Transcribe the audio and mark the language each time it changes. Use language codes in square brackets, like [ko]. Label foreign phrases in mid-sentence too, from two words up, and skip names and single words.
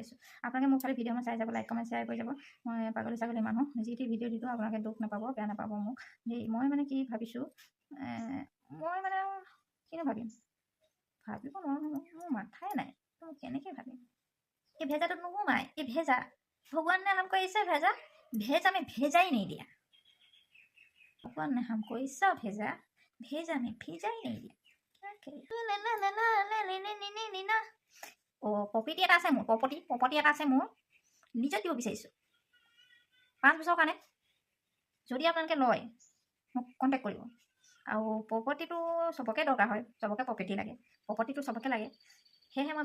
[as] আছোঁ আপোনালোকে মোক খালি ভিডিঅ'খন চাই যাব লাইক কমেণ্ট শ্বেয়াৰ কৰি যাব মই পাগলী ছাগলী মানুহ যি টি ভিডিঅ' দিওঁ আপোনালোকে দুখ নাপাব বেয়া নাপাব মোক দেই মই মানে কি ভাবিছোঁ মই মানে কিনো ভাবিব নোৱাৰোঁ মোৰ মাথাই নাই মই কেনেকৈ ভাবিম এই ভেজাটোত নোসোমাই এই ভেজা [hi] भगवान ने हमको ऐसा भेजा में भेजा ही नहीं दिया भगवान ने हमको ऐसा भेजा में भेजा ही नहीं दिया [as] প্ৰপাৰ্টি এটা আছে মোৰ প্ৰপাৰ্টি এটা আছে মোৰ লিজত দিব বিচাৰিছোঁ 5 বছৰৰ কাৰণে যদি আপোনালোকে লয় মোক কণ্টেক্ট কৰিব আৰু প্ৰপাৰ্টিটো চবকে দৰকাৰ হয় চবকে প্ৰপাৰ্টিটো চবকে লাগে সেয়েহে মই